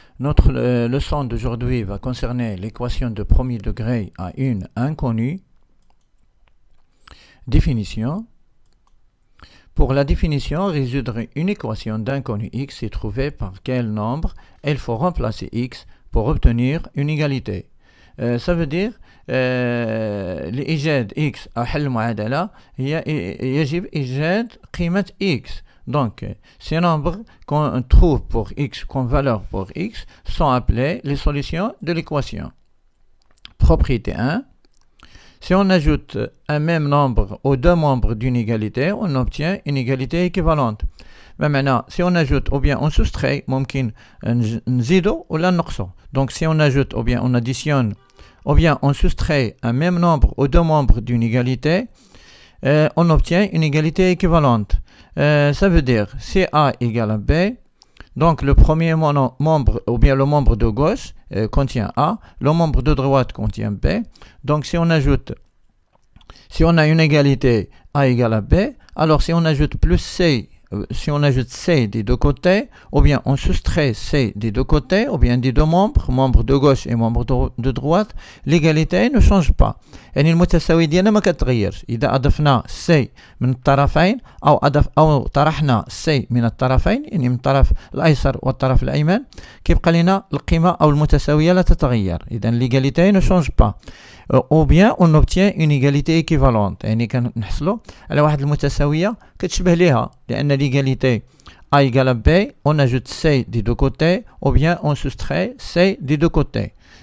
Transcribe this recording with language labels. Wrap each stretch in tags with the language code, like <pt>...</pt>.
<fr>Notre leçon d'aujourd'hui va concerner l'équation de premier degré à une inconnue. Définition. Pour la définition, résoudre une équation d'inconnu x et trouver par quel nombre il faut remplacer x pour obtenir une égalité. Ça veut dire</fr> <ar>لإيجاد x أحل معادلة يجب إيجاد قيمة x.</ar> <fr>Donc, ces nombres qu'on trouve pour x comme valeur pour x sont appelés les solutions de l'équation. Propriété 1. Si on ajoute un même nombre aux deux membres d'une égalité, on obtient une égalité équivalente. Mais maintenant, si on ajoute ou bien on soustrait,</fr> <ar>ممكن نزيدو ولا نقصو.</ar> <fr>Donc, si on ajoute ou bien on additionne ou bien on soustrait un même nombre aux deux membres d'une égalité, on obtient une égalité équivalente. Ça veut dire si A égale à B, donc le premier membre ou bien le membre de gauche contient A, le membre de droite contient B. Donc si on a une égalité A égale à B, alors si on ajoute plus C, si on ajoute C des deux côtés, ou bien on soustrait C des deux côtés, ou bien des deux membres de gauche et membre de droite, l'égalité ne change pas.</fr> <ar>يعني المتساوي ديالنا ما كتغيرش. إذا أضفنا C من الطرفين أو طرحنا C من الطرفين، يعني من الطرف الأيسر والطرف الأيمن، كيبقى لنا القيمة أو المتساوية لا تتغير. إذا</ar> <fr>l'égalité ne change pas. ou bien on obtient une égalité équivalente.</fr> <ar>يعني كنحصلوا على واحد المتساوية كتشبه ليها، لأن</ar> <fr>l'égalité A égale à B, on ajoute C des deux côtés, ou bien on soustrait C des deux côtés.</fr>